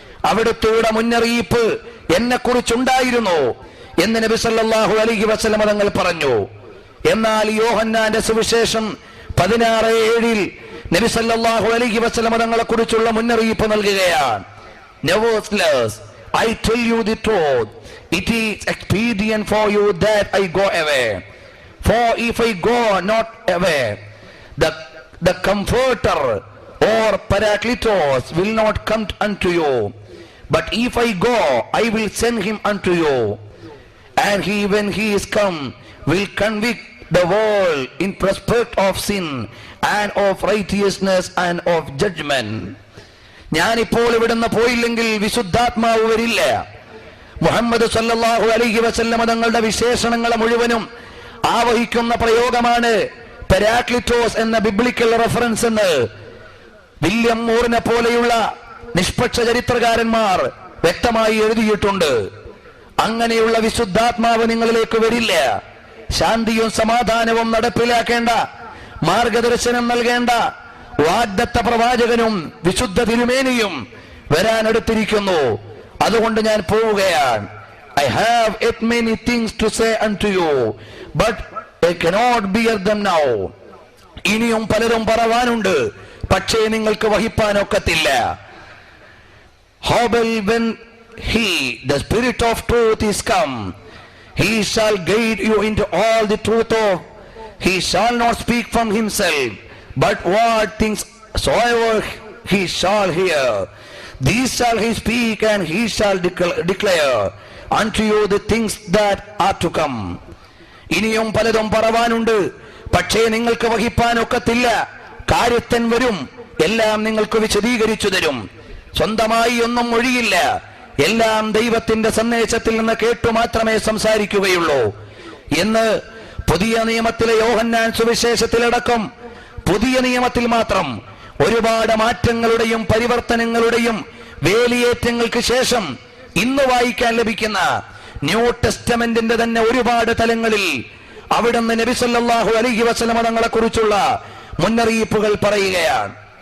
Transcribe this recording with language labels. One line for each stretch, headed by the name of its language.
Malayalam: അവിടുത്തെ മുന്നറിയിപ്പ് എന്നെ കുറിച്ചുണ്ടായിരുന്നു എന്ന് നബി സല്ലല്ലാഹു അലൈഹി വസല്ലം തങ്ങൾ പറഞ്ഞു. എന്നാൽ യോഹന്നാന്റെ സുവിശേഷം 16:7 നബി സല്ലല്ലാഹു അലൈഹി വസല്ലം തങ്ങളെ കുറിച്ചുള്ള മുന്നറിയിപ്പ് നൽകുകയാണ്.
English: Nevertheless, I tell you the truth, it is expedient for you that I go away. For if I go not away, the Comforter or Paracletos will not come unto you. But if I go, I will send him unto you. And he, when he is come, will convict the world in respect of sin and of righteousness and of judgment.
Malayalam: ഞാനിപ്പോൾ ഇവിടുന്ന് പോയില്ലെങ്കിൽ വിശുദ്ധാത്മാവ് വരില്ല. മുഹമ്മദ് സല്ലല്ലാഹു അലൈഹി വസല്ലം തങ്ങളുടെ വിശേഷണങ്ങളെ മുഴുവനും ആവഹിക്കുന്ന പ്രയോഗമാണ് പെരാക്ലിറ്റോസ് എന്ന ബിബ്ലിക്കൽ റെഫറൻസ് എന്ന് വില്യം മൂറിനെ പോലെയുള്ള നിഷ്പക്ഷ ചരിത്രകാരന്മാർ വ്യക്തമായി എഴുതിയിട്ടുണ്ട്. അങ്ങനെയുള്ള വിശുദ്ധാത്മാവ് നിങ്ങളിലേക്ക് വരില്ല. ശാന്തിയും സമാധാനവും നടപ്പിലാക്കേണ്ട, മാർഗദർശനം നൽകേണ്ട വാഗ്ദത്ത പ്രവാചകനും വിശുദ്ധ തിരുമേനിയും വരാനടുത്തിരിക്കുന്നു. അതുകൊണ്ട് ഞാൻ പോവുകയാണ്.
English: I have yet many things to say unto you, but I cannot bear them now.
Malayalam: ഇനിയും പലരും പറവാനുണ്ട്, പക്ഷേ നിങ്ങൾക്ക് വഹിപ്പാനൊക്കത്തില്ല.
English: Howbeit when he, the Spirit of truth, is come, he shall guide you into all the truth of. He shall not speak from himself, but what things soever he shall hear, these shall he speak, and he shall declare unto you the things that are to come.
Malayalam: ഇനിയും പലതും പറവാനുണ്ട്, പക്ഷേ നിങ്ങൾക്ക് വഹിപ്പാനൊക്കത്തില്ല. കാര്യസ്ഥൻ വരും, എല്ലാം നിങ്ങൾക്ക് വിശദീകരിച്ചു തരും. സ്വന്തമായി ഒന്നും ഒഴിയില്ല, എല്ലാം ദൈവത്തിന്റെ സന്ദേശത്തിൽ നിന്ന് കേട്ടു മാത്രമേ സംസാരിക്കുകയുള്ളൂ എന്ന് പുതിയ നിയമത്തിലെ യോഹന്നാൻ സുവിശേഷത്തിലടക്കം പുതിയ നിയമത്തിൽ മാത്രം ഒരുപാട് മാറ്റങ്ങളുടെയും പരിവർത്തനങ്ങളുടെയും വേലിയേറ്റങ്ങൾക്ക് ശേഷം ഇന്ന് വായിക്കാൻ ലഭിക്കുന്ന ന്യൂ ടെസ്റ്റമെന്റിന്റെ തന്നെ ഒരുപാട് തലങ്ങളിൽ അവിടുന്ന് നബി സല്ലല്ലാഹു അലൈഹി വസല്ലം തങ്ങളെ കുറിച്ചുള്ള മുന്നറിയിപ്പുകൾ പറയുകയാണ്.